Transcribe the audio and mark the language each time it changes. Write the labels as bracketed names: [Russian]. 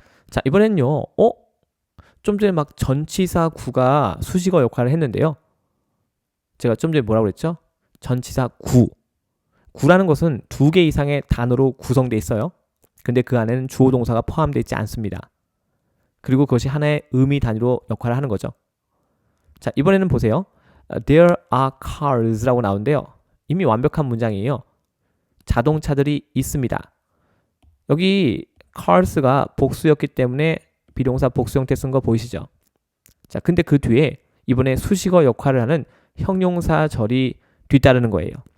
[Korean] 자, 이번엔요. 좀 전에 막 전치사 구가 수식어 역할을 했는데요. 제가 좀 전에 뭐라고 그랬죠? 전치사 구. 구라는 것은 2개 이상의 단어로 구성되어 있어요. 근데 그 안에는 주어 동사가 포함되어 있지 않습니다. 그리고 그것이 하나의 의미 단위로 역할을 하는 거죠. 자, 이번에는 보세요. [English] There are cars라고 [Korean] 나오는데요. 이미 완벽한 문장이에요. 자동차들이 있습니다. 여기 cars가 복수였기 때문에 비동사 복수 형태 쓴 거 보이시죠? 자, 근데 그 뒤에 이번에 수식어 역할을 하는 형용사절이 뒤따르는 거예요.